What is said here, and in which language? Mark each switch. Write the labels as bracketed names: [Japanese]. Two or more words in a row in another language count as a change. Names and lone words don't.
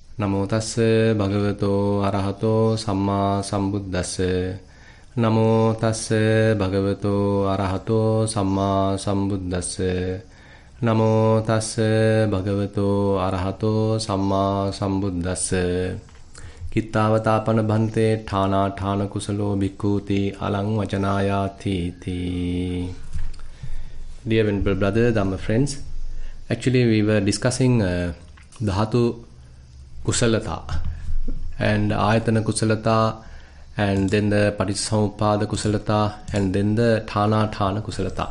[Pali] Namo tassa bhagavato arahato samma sambuddhassa. Namo tassa bhagavato arahato samma sambuddhassa. Namo tassa bhagavato arahato samma sambuddhassa. Kittavata bhante thana thana kusalo bhikkhuti alang vacanayati ti. [English] Dear venerable brother, Dhamma friends, actually we were discussing [Pali] Dhatu Kusalata [English] and [Pali] Ayatana Kusalata, [English] and then the [Pali] Paticcasamuppada Kusalata, [English] and then the [Pali] Thana Kusalata.